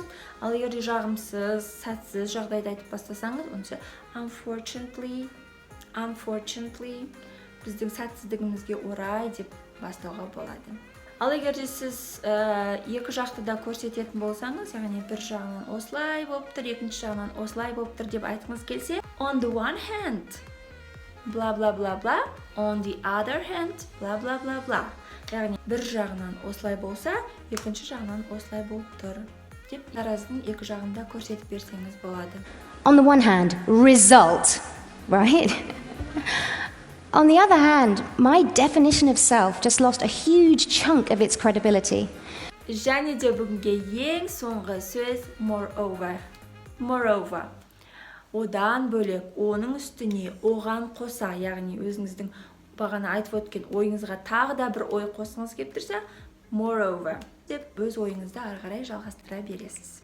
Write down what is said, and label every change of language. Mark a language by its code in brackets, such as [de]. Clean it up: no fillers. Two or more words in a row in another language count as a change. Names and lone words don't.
[kk] Ал егер де жағымсыз, сәтсіз жағдайды айтып бастасаңыз, онысы unfortunately, біздің сәтсіздігімізге орай деп бастауға болады. Ал егер де сіз екі жақты да көрсететін болсаңыз, яғни бір жағынан осылай болып тұр, екінші жағынан осылай болып тұр деп айтқыңыз келсе, [en] on the one hand, blah blah blah blah, on the other hand, blah blah blah blah. [kk] Яғни бір жағынан осылай болса, екінші жағынан осылай болып тұр деп таразының екі жағында көрсетіп берсеңіз болады. [en] On the one hand, result, right? On the other hand, my definition of self just lost a huge chunk of its credibility. [kk] Және де бүгінге ең соңғы сөз moreover. одан бөлек оның үстіне оған қоса, яғни өзіңіздің бағана айтып өткен ойыңызға тағы да бір ой қосыңыз келіп тұрса, moreover деп өз ойыңызды ары қарай жалғастыра бересіз.